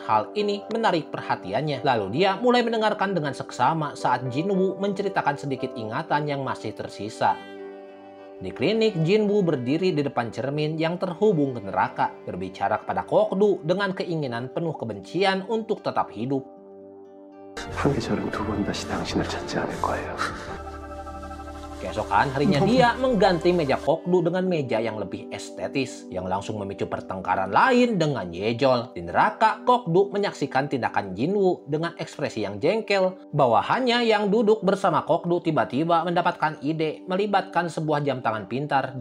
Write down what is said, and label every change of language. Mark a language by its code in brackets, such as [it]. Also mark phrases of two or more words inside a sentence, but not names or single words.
[id] Hal ini menarik perhatiannya. Lalu dia mulai mendengarkan dengan seksama saat Jinwoo menceritakan sedikit ingatan yang masih tersisa. Di klinik, Jinwoo berdiri di depan cermin yang terhubung ke neraka, berbicara kepada Kokdu dengan keinginan penuh kebencian untuk tetap hidup. [ko] 한계절은 두 번 다시 당신을 찾지 않을 거예요. [id] Keesokan harinya dia mengganti meja Kokdu dengan meja yang lebih estetis, yang langsung memicu pertengkaran lain dengan Yejol. Di neraka, Kokdu menyaksikan tindakan Jinwoo dengan ekspresi yang jengkel. Bawahannya yang duduk bersama Kokdu tiba-tiba mendapatkan ide melibatkan sebuah jam tangan pintar.